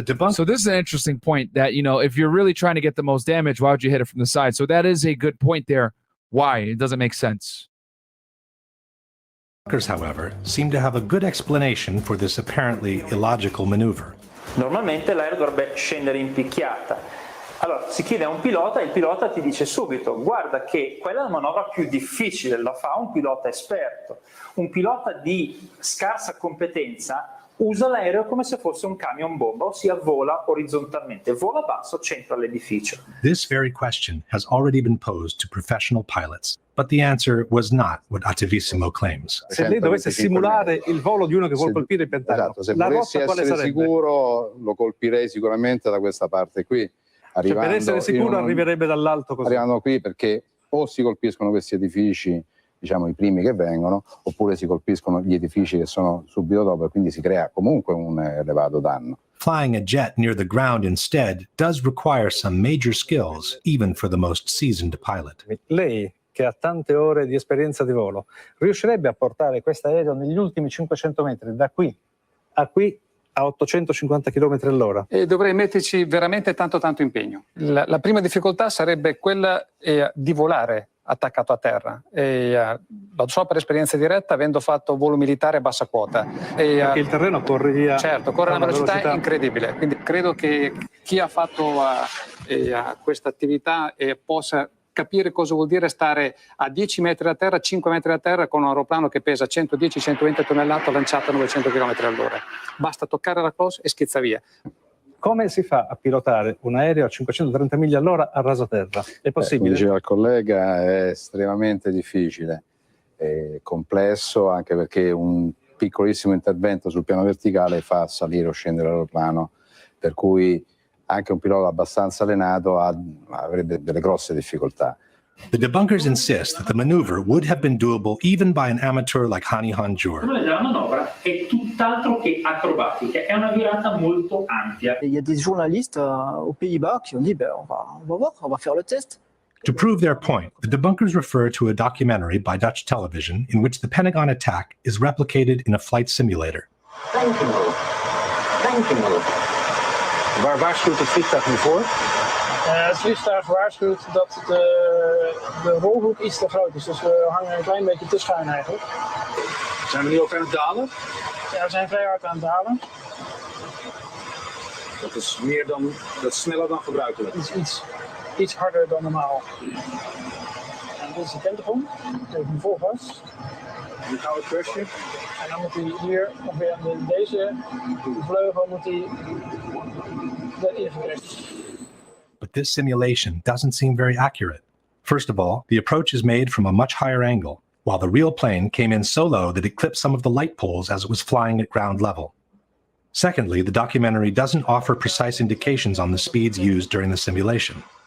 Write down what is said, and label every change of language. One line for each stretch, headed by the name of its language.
English: So this is an interesting point that, if you're really trying to get the most damage, why would you hit it from the side? So that is a good point there. Why? It doesn't make sense. Debunkers, however, seem to have a good explanation for this apparently illogical maneuver.
Italian: Normalmente l'aereo dovrebbe scendere in picchiata. Allora si chiede a un pilota e il pilota ti dice subito: guarda che quella è la manovra più difficile, la fa un pilota esperto. Un pilota di scarsa competenza usa l'aereo come se fosse un camion bomba, ossia vola orizzontalmente, vola basso, centro all'edificio.
English: This very question has already been posed to professional pilots, but the answer was not what Attivissimo claims.
Italian: Se lei dovesse simulare il volo di uno che vuole colpire il Pentagono, esatto, se la volessi rotta quale essere sarebbe? sicuro lo colpirei sicuramente da questa parte qui. Cioè, per essere sicuro arriverebbe dall'alto così. Arrivando qui perché o si colpiscono questi edifici, diciamo i primi che vengono, oppure si colpiscono gli edifici che sono subito dopo e quindi si crea comunque un elevato danno.
English: Flying a jet near the ground instead does require some major skills, even for the most seasoned pilot.
Italian: Lei, che ha tante ore di esperienza di volo, riuscirebbe a portare questo aereo negli ultimi 500 metri, da qui a 850 km all'ora? E dovrei metterci veramente tanto impegno. La prima difficoltà sarebbe quella di volare attaccato a terra. Lo so per esperienza diretta, avendo fatto volo militare a bassa quota. Perché il terreno corre via. Certo, corre a una velocità incredibile. Quindi credo che chi ha fatto questa attività possa capire cosa vuol dire stare a 10 metri da terra, 5 metri da terra con un aeroplano che pesa 110-120 tonnellate lanciato a 900 km all'ora. Basta toccare la cloche e schizza via. Come si fa a pilotare un aereo a 530 miglia all'ora a raso terra? È possibile? Come diceva il collega, è estremamente difficile, è complesso, anche perché un piccolissimo intervento sul piano verticale fa salire o scendere l'aeroplano, per cui anche un pilota abbastanza allenato avrebbe delle grosse difficoltà.
English: The debunkers insist that the maneuver would have been doable even by an amateur like Hani Hanjour.
Italian: La manovra è tutt'altro che acrobatica, è una virata molto ampia.
French: Il y a des journalistes aux Pays-Bas qui ont dit on va voir, on va faire le test.
English: To prove their point, the debunkers refer to a documentary by Dutch television in which the Pentagon attack is replicated in a flight simulator.
Dutch: Waar waarschuwt het vliegtuig nu voor? Het vliegtuig waarschuwt dat de rolhoek iets te groot is. Dus we hangen een klein beetje te schuin eigenlijk. Zijn we nu ook aan het dalen? Ja, we zijn vrij hard aan het dalen. Dat is dat is sneller dan gebruikelijk. Iets harder dan normaal. En dit is de Pentagon. Even hem vol vast. Nu gaan we het crashen. En dan moet hij hier ongeveer aan deze vleugel moet hij erin gecrashed.
English: But this simulation doesn't seem very accurate. First of all, the approach is made from a much higher angle, while the real plane came in so low that it clipped some of the light poles as it was flying at ground level. Secondly, the documentary doesn't offer precise indications on the speeds used during the simulation.